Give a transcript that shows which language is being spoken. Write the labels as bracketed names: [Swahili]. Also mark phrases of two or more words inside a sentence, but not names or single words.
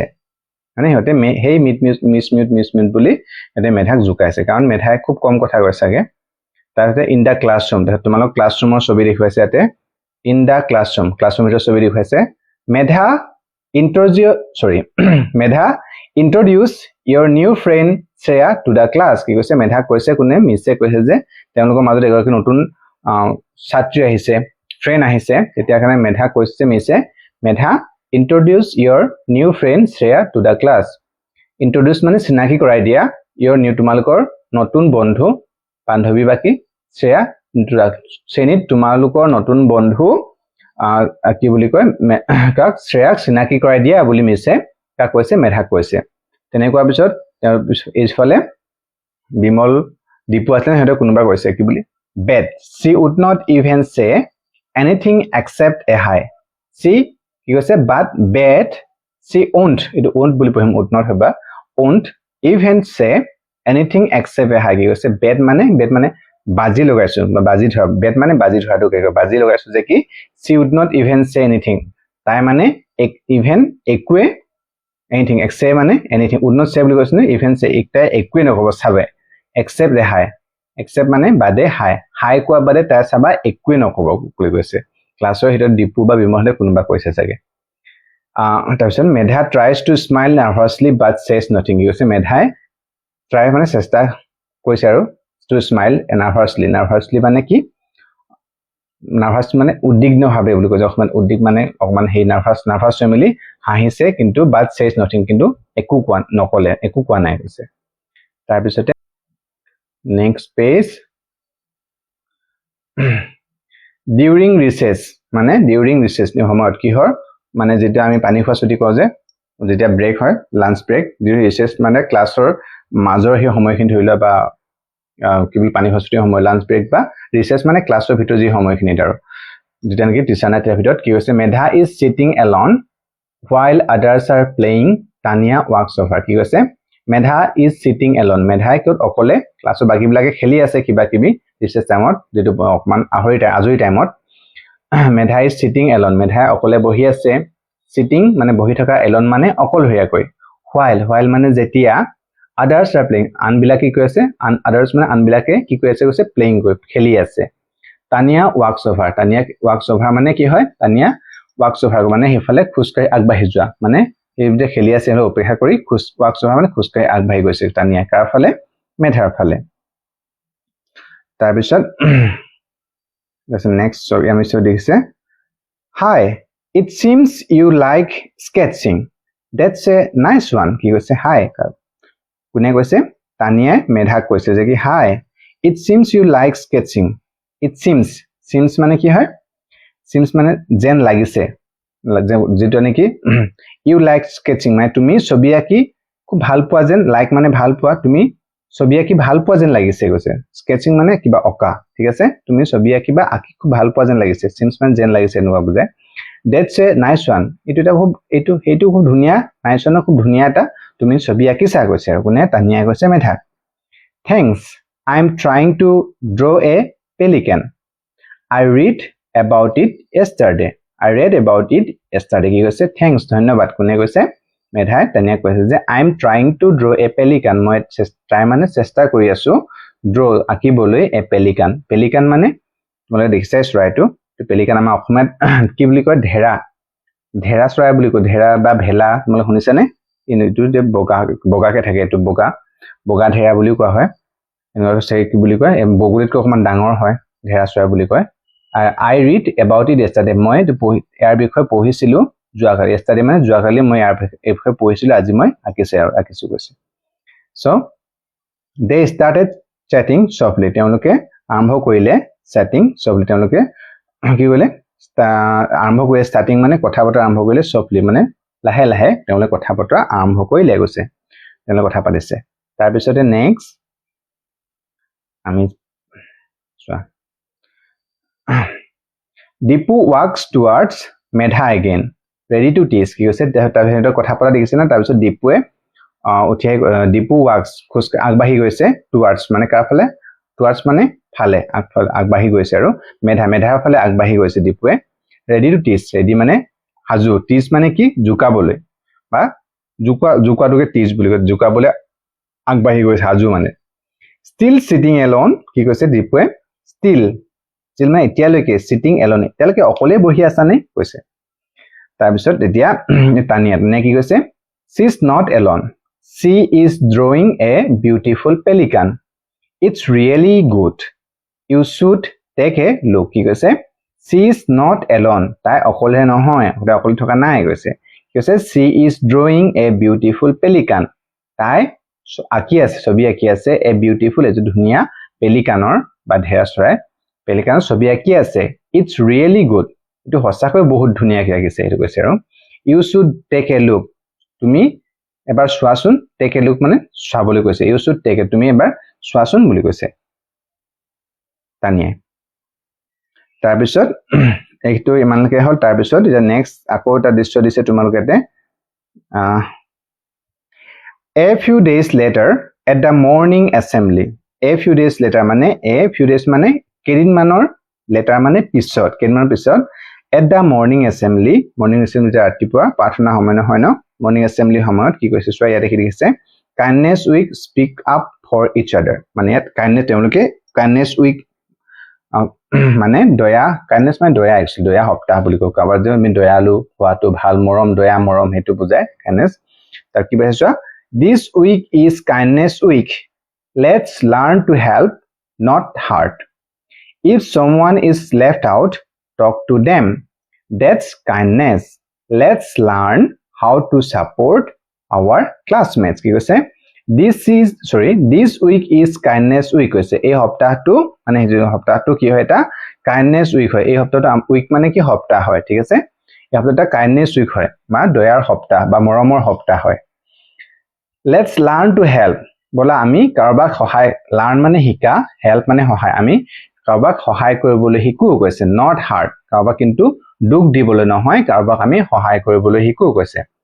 [Assamese] মানে সিহঁতে হেই [English] Miss Mute [Assamese] বুলি সিহঁতে মেধাক জোকাইছে, কাৰণ মেধাই খুব কম কথা কয় চাগে। তাৰপিছত [English] in the classroom, [Assamese] তোমালোক ক্লাছৰুমৰ ছবি দেখুৱাইছে ইয়াতে, [English] in the classroom, [Assamese] ক্লাছৰুমৰ ছবি দেখুৱাইছে। [English] মেধা ইন্ট্ৰডিউচ your new friend Shreya to the class. [Assamese] কি কৈছে, মেধা কৈছে, কোনে, মিছে কৈছে যে তেওঁলোকৰ মাজত এগৰাকী নতুন ছাত্ৰী আহিছে, ফ্ৰেণ্ড আহিছে। তেতিয়া কাৰণে মেধা কৈছে, [English] মেধা ইন্ট্ৰডিউচ your new friend Shreya to the class. [Assamese] ইন্ট্ৰডিউচ মানে চিনাকি কৰাই দিয়া, [English] your new [Assamese] তোমালোকৰ নতুন বন্ধু বান্ধৱী, বাকি শ্ৰেয়া শ্ৰেণীত তোমালোকৰ নতুন বন্ধু কি বুলি কয়, কাক, শ্ৰেয়াক চিনাকি কৰাই দিয়া বুলি মিছে কাক কৈছে, মেধাক কৈছে। তেনেকুৱা পিছত এইফালে বিমল দীপু আছিলে, সিহঁতে কোনোবা কৈছে কি বুলি, [English] বেড she would not even say anything except a hi. [Assamese] she কি কৈছে, [English] but bed she won't, এইটো won't [Assamese] বুলি পঢ়িম, [English] would not হবা, won't even say anything except a hi. [Assamese] কি কৈছে, বেড মানে বাজি লগাইছো, বা বাজি ধৰা, বেড মানে বাজি ধৰাটো কি কয়, বাজি লগাইছো যে কি [English] she would not even say anything, [Assamese] তাই মানে even একোৱে, [English] anything except মানে anything, would not say [Assamese] বুলি কৈছে, [English] even say [Assamese] একটাই একোৱে নকব চাবে, [English] except a hi, [Assamese] except মানে বাদে হাই কোৱা বাদে তাই চাবা একোৱে নকব বুলি কৈছে। ক্লাছৰ ভিতৰত দীপু বা বিমলে কোনোবা কৈছে চাগে। [English] তাৰপিছত মেধা tries to smile nervously but says nothing. [Assamese] কি কৈছে, মেধাই ট্ৰাই মানে চেষ্টা কৈছে আৰু [English] to smile nervously [Assamese] মানে কি, নাৰ্ভাছ মানে উদ্বিগ্ন ভাৱে বুলি কৈছে, অকমান উদ্বিগ্ন মানে অকমান সেই নাৰ্ভাছ হৈ মেলি হাঁহিছে, কিন্তু বাট [English] says nothing, [Assamese] কিন্তু একো কোৱা নাই কৈছে। তাৰপিছতে [English] next page, during recess [Assamese] মানে [English] during recess [Assamese] সময়ত কিহৰ, মানে যেতিয়া আমি পানী খোৱা ছুটি কওঁ যে, যেতিয়া ব্ৰেক হয়, [English] lunch break, during recess [Assamese] মানে ক্লাছৰ মাজৰ সেই সময়খিনি ধৰি লোৱা, বা কি বুলি পানী খোৱা ছুটিৰ সময়, [English] lunch break [Assamese] বা ৰিচেছ মানে ক্লাছৰ ভিতৰত যি সময়খিনিত আৰু যেতিয়া নেকি টিচাৰ নাই তাৰ ভিতৰত। কি হৈছে, [English] মেধা is sitting alone while others are playing, Tanya walks over. [Assamese] কি কৈছে, মেধা [English] is sitting alone, [Assamese] মেধাই ক'ত অকলে, ক্লাছৰ বাকীবিলাকে খেলি আছে কিবা কিবি ৰিচেছ টাইমত, যিটো অকমান আজৰি টাইমত। মেধা [English] is sitting alone, [Assamese] মেধাই অকলে বহি আছে, চিটিং মানে বহি থকা, এলন মানে অকলশৰীয়াকৈ, while মানে যেতিয়া, [English] others are playing [Assamese] আনবিলাকে কি কৈ আছে, others মানে আনবিলাকে কি কৈ আছে কৈছে, playing খেলি আছে। [English] Tanya walks over [Assamese] মানে কি হয়, [English] Tanya walks over [Assamese] মানে সেইফালে খোজকাঢ়ি আগবাঢ়ি যোৱা, মানে এইবিধে খেলি আছে অপেক্ষা কৰি [English] walks over [Assamese] মানে খোজকাঢ়ি আগবাঢ়ি গৈছে তানিয়া, কাৰ ফালে, মেধাৰ ফালে। তাৰপিছত নেক্সট ছবি আমি দেখিছে, [English] hi it seems you like sketching, that's a nice one. [Assamese] কি কৈছে, hi কোনে কৈছে, তানিয়াই মেধাক কৈছে যে কি, [English] hi it seems you like sketching. it seems [Assamese] মানে কি হয়, seems মানে যেন লাগিছে, যেটো নেকি [English] you like sketching [Assamese] মানে তুমি ছবি আঁকি খুব ভাল পোৱা যেন, like মানে ভাল পোৱা, তুমি ছবি আঁকি ভাল পোৱা যেন লাগিছে কৈছে। sketching মানে কিবা অঁকা, ঠিক আছে, তুমি ছবি আঁকি বা আঁকি খুব ভাল পোৱা যেন লাগিছে, seems মানে যেন লাগিছে এনেকুৱা বুজায়। [English] that's a nice one, [Assamese] সেইটো খুব ধুনীয়া, [English] nice one [Assamese] খুব ধুনীয়া এটা তুমি ছবি আঁকিছা কৈছে, আৰু কোনে, তানিয়াই কৈছে মেধাক। [English] thanks I'm trying to draw a pelican, I read about it yesterday. [Assamese] কি কৈছে, thanks ধন্যবাদ, কোনে কৈছে, মেধাই তানিয়াক কৈছে যে [English] I am trying to draw a pelican [Assamese] মই ট্ৰাই মানে চেষ্টা কৰি আছো ড্ৰ আঁকিবলৈ [English] a pelican [Assamese] পেলিকান মানে তোমালোকে দেখিছাই চৰাইটো পেলিকান আমাৰ অসমীয়াত কি বুলি কয় ঢেৰা ঢেৰা চৰাই বুলি কয় ঢেৰা বা ভেলা তোমালোকে শুনিছানে এইটো যে বগাকে থাকে এইটো বগা ঢেৰা বুলিও কোৱা হয় এনেকুৱা চাই কি বুলি কয় বগলীতকৈ অকমান ডাঙৰ হয় ঢেৰা চৰাই বুলি কয় [English] I read about it yesterday [Assamese] মই ইয়াৰ বিষয়ে পঢ়িছিলো যোৱাকালি yesterday মানে যোৱাকালি মই ইয়াৰ বিষয়ে পঢ়িছিলো আজি মই আঁকিছো কৈছে [English] so they started chatting softly [Assamese] তেওঁলোকে আৰম্ভ কৰিলে [English] chatting softly [Assamese] তেওঁলোকে কি কৰিলে আৰম্ভ কৰিলে starting মানে কথা বতৰা আৰম্ভ কৰিলে softly মানে লাহে লাহে তেওঁলোকে কথা বতৰা আৰম্ভ কৰিলে গৈছে তেওঁলোকে কথা পাতিছে তাৰ পিছতে নেক্সট আমি চোৱা [English] Dipu walks towards Medha again ready to tease [Assamese] কি কৈছে তাৰ কথা পতা দেখিছে না তাৰ পিছত ডিপুৱে উঠিয়াই ডিপু walks খোজ আগবাঢ়ি গৈছে towards মানে কাৰ ফালে towards মানে ফালে আগবাঢ়ি গৈছে আৰু মেধাৰ ফালে আগবাঢ়ি গৈছে ডিপুৱে [English] ready to tease [Assamese] ready মানে হাজু tease মানে কি জুকাবলৈ বা জুকাটোকে tease বুলি কয় জুকাবলৈ আগবাঢ়ি গৈছে হাজু মানে [English] still sitting alone [Assamese] কি কৈছে ডিপুৱে still মানে এতিয়ালৈকে [English] sitting alone [Assamese] এতিয়ালৈকে অকলে বহি আছা নে কৈছে তাৰ পিছত এতিয়া তানিয়া কি [English] কৈছে she is not alone she is drawing a beautiful pelican it's really good you should take a look [Assamese] কি কৈছে [English] she is not alone তাই [Assamese] অকলে নহয় অকলে থকা নাই কৈছে [English] she is drawing a beautiful pelican [Assamese] তাই আঁকি আছে ছবি আঁকি আছে a beautiful এটো ধুনিয়া পেলিকানৰ বা ঢেৰা চৰাই পেলিকানৰ ছবি আঁকি আছে [English] it's really good [Assamese] এটো হসাকৈ বহুত ধুনিয়াকৈ আঁকিছে এটো কৈছে আৰু [English] you should take a look [Assamese] তুমি এবাৰ চোৱাচোন [English] take a look [Assamese] মানে চাবলৈ কৈছে [English] you should take it [Assamese] তুমি এবাৰ চোৱাচোন বুলি কৈছে তানিয়ে তাৰ পিছত এইটো ইমানলৈকে হ'ল তাৰ পিছত এটা নেক্সট আকৌ এটা দৃশ্য দিছে তোমালোকতে [English] a few days later at the morning assembly a few days later [Assamese] মানে কেইদিনমানৰ লেটাৰ মানে পিছত কেইদিনমানৰ পিছত at the [English] morning assembly [Assamese] ৰাতিপুৱা প্ৰাৰ্থনা সময় নহয় ন morning assembly সময়ত কি কৈছে চোৱা ইয়াতে কি লিখিছে [English] kindness week speak up for each [Assamese] other মানে ইয়াত [English] kindness week [Assamese] মানে দয়া kindness মানে দয়া actually দয়া সপ্তাহ বুলি কয় কাবাৰ যে আমি দয়ালু হোৱাটো ভাল মৰম দয়া মৰম হেতু বুজায় kindness তাৰ কি কৈছে চোৱা this [English] week is kindness week let's learn to help not hurt if someone is left out talk to them that's kindness let's learn how to support our classmates [Assamese] কি কৈছে [English] this week is kindness week [Assamese] কৈছে এই সপ্তাহটো মানে সপ্তাহটো কি হয় এটা [English] kindness week [Assamese] হয় এই সপ্তাহটো week মানে কি সপ্তাহ হয় ঠিক আছে এই সপ্তাহটা [English] kindness week [Assamese] হয় বা দয়াৰ সপ্তাহ বা মৰমৰ সপ্তাহ হয় [English] let's learn to help [Assamese] বলা আমি কাৰোবাক সহায় learn মানে শিকা help মানে সহায় আমি কাৰোবাক সহায় কৰিবলৈ শিকো কৈছে [English] not hurt [Assamese] কাৰোবাক কিন্তু দুখ দিবলৈ নহয় কাৰোবাক আমি সহায় কৰিবলৈ শিকো কৈছে